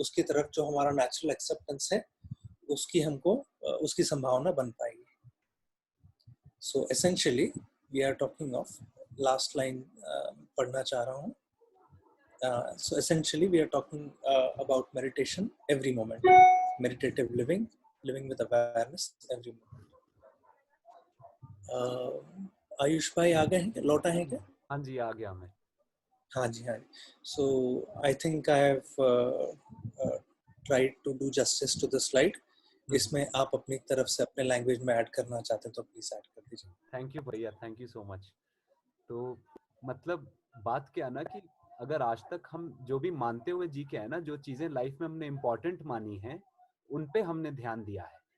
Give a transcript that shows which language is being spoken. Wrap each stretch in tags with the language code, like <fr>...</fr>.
<hi>उसकी तरफ जो हमारा नेचुरल एक्सेप्टेंस है, उसकी हमको उसकी संभावना बन पाएगी.</hi> <en>So essentially, we are talking of last line.</en> <hi>पढ़ना चाह रहा हूँ.</hi> <en>So essentially, we are talking about meditation every moment, meditative living with awareness every moment.</en> <hi>Ayush भाई आ गए हैं, लौटा है क्या? हाँ जी, आ गया मैं. हाँ जी, हाँ जी.</hi> <en>So I think I have tried to do justice to the slide.</en> <hi>इसमें आप अपनी तरफ से अपने लैंग्वेज में ऐड करना चाहते हैं तो प्लीज ऐड कर दीजिए. थैंक यू भैया,</hi> <en>Thank you so much.</en> <hi>तो मतलब बात क्या ना कि अगर आज तक हम जो भी मानते हुए जी के है ना, जो चीजें लाइफ में हमने इम्पोर्टेंट मानी हैं, उन पे हमने ध्यान दिया है.</hi>